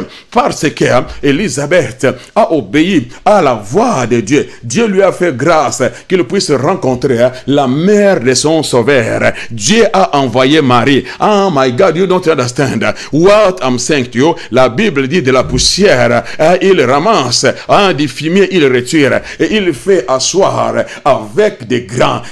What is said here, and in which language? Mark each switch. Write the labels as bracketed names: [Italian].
[French] Parce que Élisabeth a obéi à la voix de Dieu. Dieu lui a fait grâce qu'il puisse rencontrer la mère de son sauveur. Dieu a envoyé Marie. [English] Oh my God, you don't understand what I'm saying to you. [French] La Bible dit de la poussière, il ramasse, du fumier il retire et il fait asseoir avec des grands.